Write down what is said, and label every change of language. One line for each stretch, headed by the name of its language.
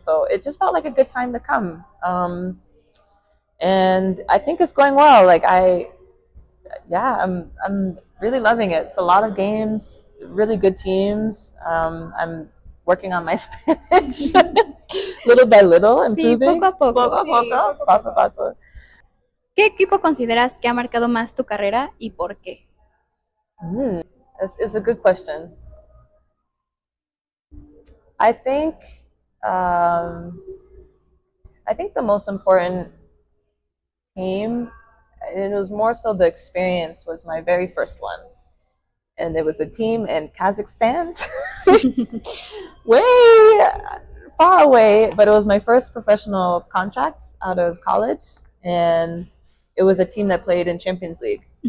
English: So it just felt like a good time to come. And I think it's going well. Like I'm really loving it. It's a lot of games, really good teams. I'm working on my Spanish little by little, improving.
Spanish: Sí, poco a poco. Poco a poco, paso a paso. ¿Qué equipo consideras que ha marcado más tu carrera y por qué?
English: It's a good question. I think the most important team, and it was more so the experience, was my very first one. And it was a team in Kazakhstan, way far away, but it was my first professional contract out of college, and it was a team that played in Champions League.